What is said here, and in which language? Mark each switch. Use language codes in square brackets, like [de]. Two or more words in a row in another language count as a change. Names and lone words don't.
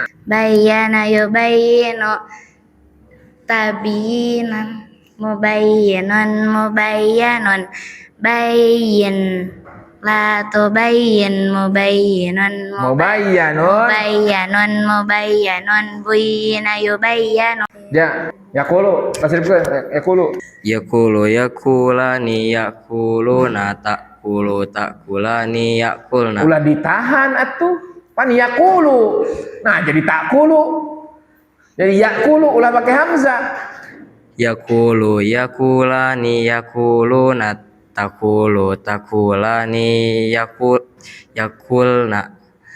[ar] بين يبين. تبيينا. مبين. بين. لا تبين مبين. مبين. بين يبين. يا، يقول. [su] Tasrifkeun yaqulu. [ar] يقول يقولان يقولون تقولان يقلن. [su] Ulah ditahan atuh. Pan yaqulu. Nah, jadi takulu. Jadi yaqulu ulah pakai hamzah. [ar] يقول يقولان يقولون تقولان يقلن.